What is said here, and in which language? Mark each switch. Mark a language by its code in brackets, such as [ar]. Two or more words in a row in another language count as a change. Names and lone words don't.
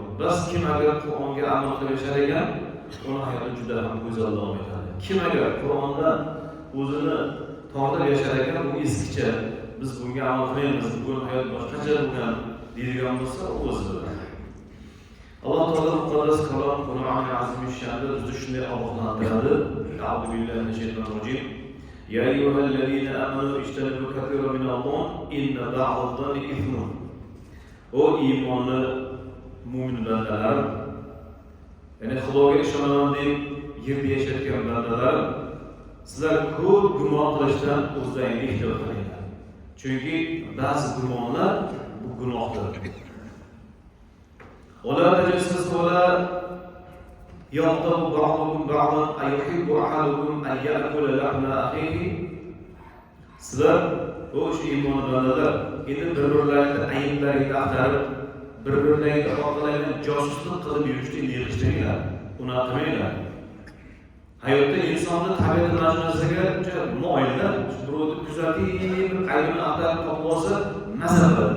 [uz] Bas kim agar Qur'onga amal qilib yashar ekan, uning hayoti juda ham go'zal davom etadi. Kim agar Qur'ondan o'zini tortib yashar ekan, bu eskicha, biz bunga amal qilmaymiz, bugun hayot boshqacha bo'lgan deydigan bo'lsa, o'zi bilan. Alloh taolo muqaddas kalom Qur'oni azim-shanda bizni shunday ogohlantiradi. [ar] أعوذ بالله من الشيطان الرجيم. يا أيها الذين آمنوا اجتنبوا كثيرا من الظن إن بعض الظن إثم. [uz] O iymonli mu'min bandalar, ya'ni Xudoga ishonaman deb yerda yashayotgan bandalar, sizlar ko'p gumon qilishdan o'zlaringizni ehtiyot qilinglar. Chunki ba'zi gumonlar bu gunohdir. [ar] ولا تجسسوا ولا يغتب بعضكم بعضا أيحب أحدكم أن يأكل لحم أخيه. [uz] Sizlar bu iymon bandalar, endi bir-birlarini ayblariga axtarib, bir-birlariga orqalardan josuslik qilib yurishni yig'ishtiringlar, uni qilmanglar. Hayotda insonni tabiati majmuasiga juda moyillar, birovni kuzatib, aybini axtarib topib olsa, mazza qiladi.